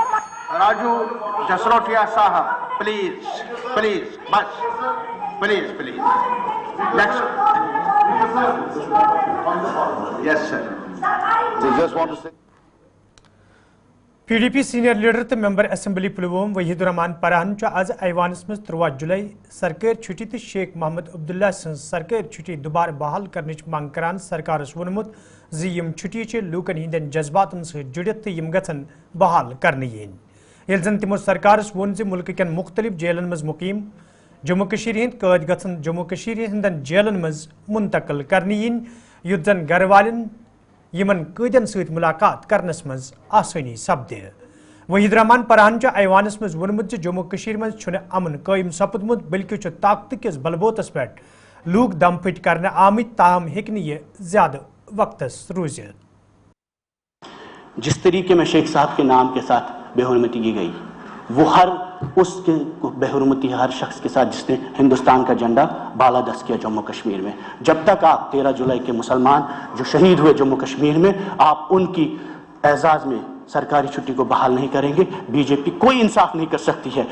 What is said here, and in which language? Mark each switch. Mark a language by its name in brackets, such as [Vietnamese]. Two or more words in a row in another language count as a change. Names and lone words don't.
[English] Raju Jasrotia sahab please bas please yes sir just want to say. [Kashmiri] PDP सीनियर लीडर तो मेंबर असम्बली पुलवोम वहीदुर रहमान परहन आज ऐवानस मज 3 जुलाई सरकार छुट्टी तो शेख मोहम्मद अब्दुल्ला सरकार छुट्टी दोबारा बहाल करने मांग करान सरकारस वोनमुत यम छुट्टी लूकन हिंदन जज्बातन सहित जुड़ित तो यम गन बहाल करने ये जन तमो सरकारस वोन मुल्क कन मुख्तलिफ जेलन मज मुकीम जम्मू कशीर हिंद कैद गसन जम्मू कशीर हिंदन जेलन मज मुंतकिल करने युद्ध जन घर वालन यमन कैदन सहित मुलाकात करनस मज आसानी सपदे। वहीद रहमान परहान ऐवानस मज वोनमुत जम्मू कश्मीर मज छुने अमन कायम सपदमुत बल्कि ताकत किस बलबोतस पे लूक दम फिट करने आमित ताहम हेक यह ज्यादा वक्तस रूजित। [Hindi] जिस तरीके में शेख साहब के नाम के साथ बेहुरमती की गई, वो हर उसके बेहुरमती हर शख्स के साथ जिसने हिंदुस्तान का झंडा बालादस्त किया जम्मू कश्मीर में। जब तक आप 13 जुलाई के मुसलमान जो शहीद हुए जम्मू कश्मीर में, आप उनकी एजाज में सरकारी छुट्टी को बहाल नहीं करेंगे, बीजेपी कोई इंसाफ नहीं कर सकती है।